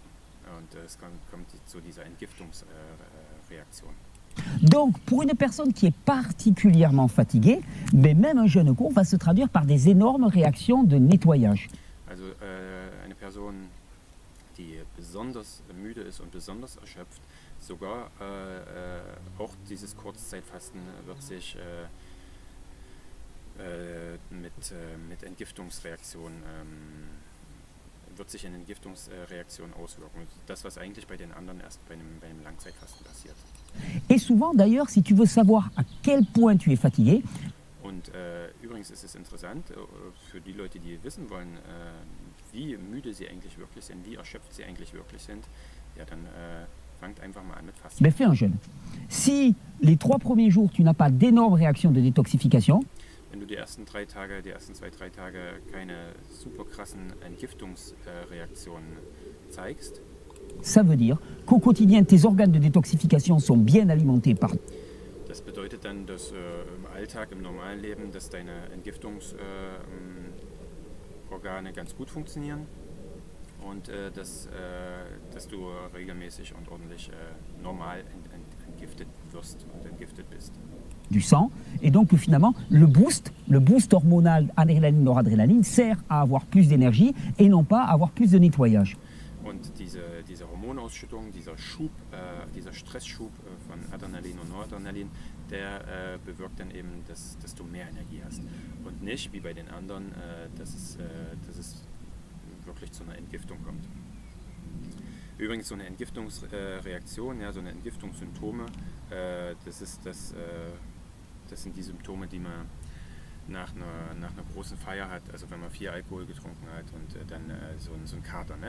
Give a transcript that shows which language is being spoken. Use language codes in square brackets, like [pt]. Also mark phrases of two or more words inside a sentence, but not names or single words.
[de] Und es kommt zu dieser Entgiftungsreaktion. [fr] Donc, pour une personne qui est particulièrement fatiguée, mais même un jeûne court va se traduire par des énormes réactions de nettoyage. [de] Also eine Person, die besonders müde ist und besonders erschöpft, sogar auch dieses Kurzzeitfasten wird sich mit Entgiftungsreaktionen in Entgiftungsreaktionen auswirken. Das, was eigentlich bei den anderen erst bei einem Langzeitfasten passiert. [fr] Et souvent, d'ailleurs, si tu veux savoir à quel point tu es fatigué, [de] Und übrigens ist es interessant für die Leute, die wissen wollen, wie müde sie eigentlich wirklich sind, wie erschöpft sie eigentlich wirklich sind, ja, dann fangt einfach mal an mit Fasten. [fr] ben fais un jeûne. Si les 3 premiers jours, tu n'as pas d'énormes réactions de détoxification, [de] Wenn du die ersten 2, 3 Tage keine super krassen Entgiftungsreaktionen zeigst, [fr] ça veut dire qu'au quotidien, tes organes de détoxification sont bien alimentés par [de] das bedeutet dann, dass im Alltag, im normalen Leben, dass deine Entgiftungsorgane ganz gut funktionieren und dass du regelmäßig und ordentlich normal entgiftet wirst und entgiftet bist. [fr] du sang, et donc que finalement, le boost hormonal adrénaline, noradrénaline, sert à avoir plus d'énergie et non pas à avoir plus de nettoyage. [de] Und diese Hormonausschüttung, dieser Stressschub von Adrenalin und Noradrenalin, der bewirkt dann eben, dass du mehr Energie hast. Und nicht wie bei den anderen, dass es wirklich zu einer Entgiftung kommt. Übrigens so eine Entgiftungsreaktion, ja, so eine Entgiftungssymptome, das sind die Symptome, die man nach einer großen Feier hat, also wenn man viel Alkohol getrunken hat und dann so ein Kater, ne?